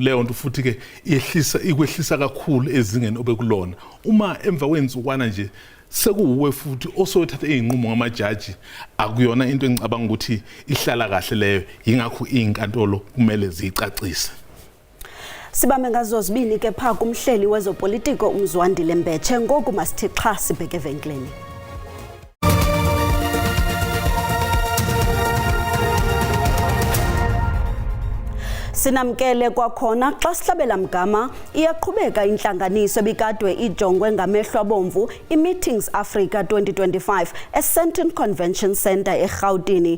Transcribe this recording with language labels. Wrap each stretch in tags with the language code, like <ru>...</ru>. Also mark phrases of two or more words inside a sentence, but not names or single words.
<zu>Leyo nto futhi ke ikwehlisa kakhulu ezingeni obekulona. Uma emva kwensukwana nje sekuwe futhi osothatha izinqumo ngamajaji akuyona into engicabanga ukuthi ihlala kahle leyo. Ingakho inkantolo kumele zicacise.</zu> <xh>Sibame ngazo zibini ke pha kumhleli wezopolitiko uMzwandile Mbeche ngoku masithi xa sibheke evenkleni. Sinamkele kwakhona xa sihlabela mgama iyaqhubeka intlanganiso ebikadwe ijongwe ngamehlo abomvu iMeetings Africa 2025 eSandton Convention Centre eGauteng.</xh>